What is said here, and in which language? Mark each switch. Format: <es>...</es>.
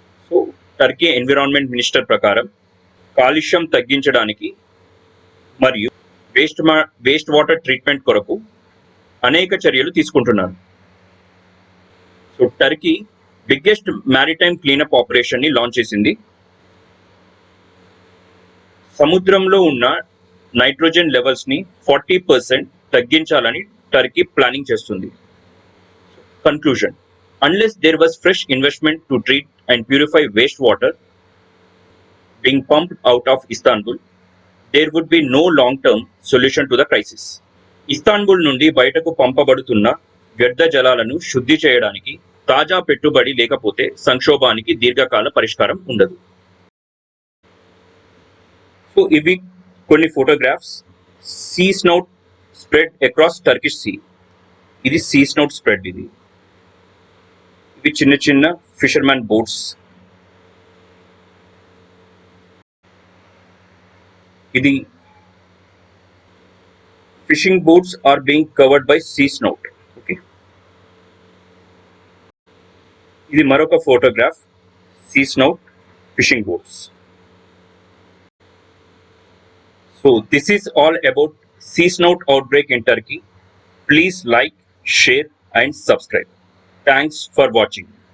<te>So Turkey environment minister ప్రకారం కాలుష్యం తగ్గించడానికి మరియు వేస్ట్ వాటర్ ట్రీట్మెంట్ కొరకు అనేక చర్యలు తీసుకుంటున్నారు. So Turkey biggest maritime cleanup operation ని లాంచ్ చేసింది. సముద్రంలో ఉన్న నైట్రోజన్ లెవెల్స్ ని 40% తగ్గించాలని టర్కీ ప్లానింగ్ చేస్తుంది.</te> <en>Conclusion: unless there was fresh investment to treat and purify wastewater being pumped out of Istanbul, there would be no long-term solution to the crisis.</en> <te>Istanbul నుండి బయటకు పంపబడుతున్న వ్యర్థ జలాలను శుద్ధి చేయడానికి తాజా పెట్టుబడి లేకపోతే సంక్షోభానికి దీర్ఘకాల పరిష్కారం ఉండదు. సో ఇవి కొన్ని photographs.</te> <en>Sea snout spread across Turkish sea.</en> <te>ఇది సీ స్నౌట్ స్ప్రెడ్. ఇవి చిన్న చిన్న ఫిషర్మ్యాన్ బోట్స్.</te> <en>ఇది fishing boats are being covered by sea snout.</en> <te>Okay, ఇది మరొక photograph, see snout fishing boats.</te> <en>So this is all about sea snout outbreak in Turkey. Please like, share and subscribe. Thanks for watching.</en>